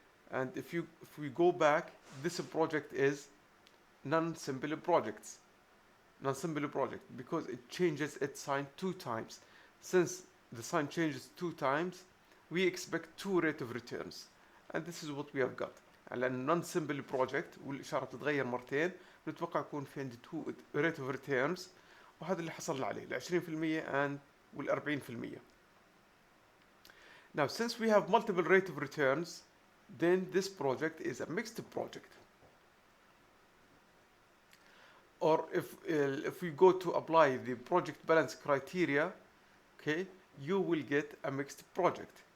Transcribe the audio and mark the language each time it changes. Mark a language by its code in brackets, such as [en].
[en] And if we go back, this project is non-simple projects. non-simple project because it changes its sign 2 times. Since the sign changes 2 times, we expect 2 rate of returns, and this is what we have got. [ar] على non-simple project والإشارة بتتغير مرتين نتوقع يكون في عندي 2 rate of returns، وهذا اللي حصلنا عليه ال 20% and وال 40%. [en] Now since we have multiple rate of returns, then this project is a mixed project. Or if we go to apply the project balance criteria, okay, you will get a mixed project.